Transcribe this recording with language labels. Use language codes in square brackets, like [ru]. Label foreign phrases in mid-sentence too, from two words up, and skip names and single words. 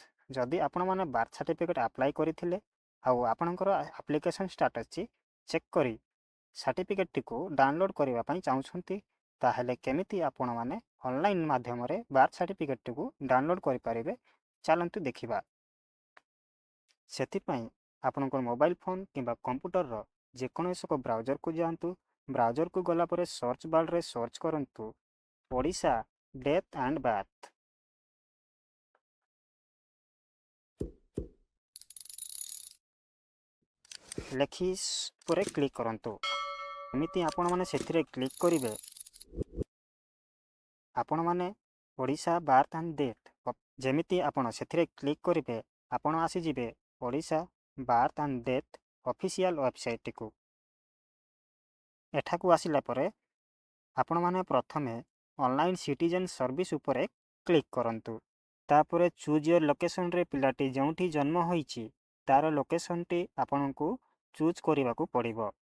[or] ଯଦି ଆପଣ ମାନେ [en] birth certificate [or] ଅପ୍ଲାଇ କରିଥିଲେ ଆଉ ଆପଣଙ୍କର [en] application status check [or] କରି ସର୍ଟିଫିକେଟ ଟିକୁ ଡାଉନଲୋଡ କରିବା ପାଇଁ ଚାହୁଁଛନ୍ତି ତାହାହେଲେ କେମିତି ଆପଣ ମାନେ ଅନଲାଇନ ମାଧ୍ୟମରେ [en] birth certificate [or] ଟିକୁ ଡାଉନଲୋଡ କରିପାରିବେ ଚାଲନ୍ତୁ ଦେଖିବା। ସେଥିପାଇଁ ଆପଣଙ୍କର [en] mobile phone [or] କିମ୍ବା କମ୍ପ୍ୟୁଟରର ଯେକୌଣସି ବ୍ରାଉଜରକୁ ଯାଆନ୍ତୁ। ବ୍ରାଉଜରକୁ ଗଲା ପରେ [en] search bar [or] ରେ ସର୍ଚ୍ଚ କରନ୍ତୁ ଓଡ଼ିଶା [en] death and birth. [or] ଲେଖି ପରେ କ୍ଲିକ କରନ୍ତୁ। ଏମିତି ଆପଣ ମାନେ ସେଥିରେ କ୍ଲିକ କରିବେ ଆପଣ ମାନେ ଓଡ଼ିଶା [en] birth and death [or] ଯେମିତି ଆପଣ ସେଥିରେ କ୍ଲିକ କରିବେ ଆପଣ ଆସିଯିବେ ଓଡ଼ିଶା [en] birth and death official website [or] କୁ। ଏଠାକୁ ଆସିଲା ପରେ ଆପଣ ମାନେ ପ୍ରଥମେ [en] online citizen service [or] ଉପରେ କ୍ଲିକ କରନ୍ତୁ। ତାପରେ [en] choose your location [or] ରେ ପିଲାଟି ଯେଉଁଠି ଜନ୍ମ ହୋଇଛି ତାର ଲୋକେସନ ଟି ଆପଣଙ୍କୁ ଚୁଜ କରିବାକୁ ପଡ଼ିବ।